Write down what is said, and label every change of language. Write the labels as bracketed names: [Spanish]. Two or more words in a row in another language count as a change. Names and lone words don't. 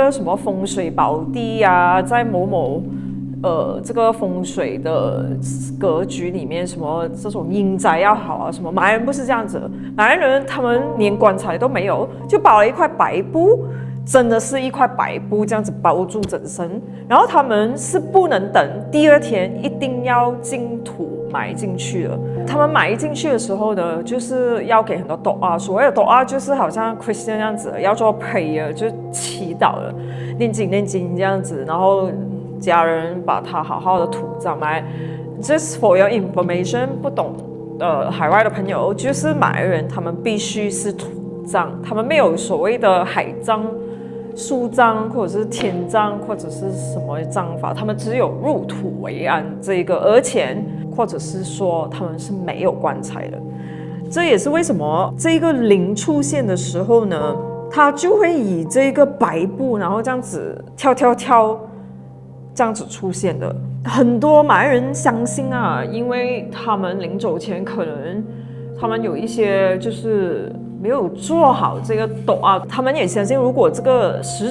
[Chinese] 個什麼風水寶地啊，在某某這個風水的格局裡面，什麼這種陰宅要好啊，什麼馬來人不是這樣子，馬來人他們連棺材都沒有，就包了一塊白布，真的是一塊白布這樣子包住整身，然後他們是不能等第2天，一定要进土埋進去了。他們埋進去的時候呢，就是要給很多 doa， 所謂的 doa 就是好像 Christian 這樣子，要做 prayer 就祈禱了，念經這樣子，然後家人把它好好的土葬埋。 [English] Just for your information， [Chinese] 不懂海外的朋友，就是馬來人他們必須是土葬，他們沒有所謂的海葬、樹葬或者是天葬或者是什麼葬法，他們只有入土為安這個，而且或者是說他們是沒有棺材的。這也是為什麼這個靈出現的時候呢，他就會以這個白布，然後這樣子跳跳跳，這樣子出現的。很多馬來人相信啊，因為他們臨走前可能他們有一些就是沒有做好這個斗啊，他們也相信如果這個死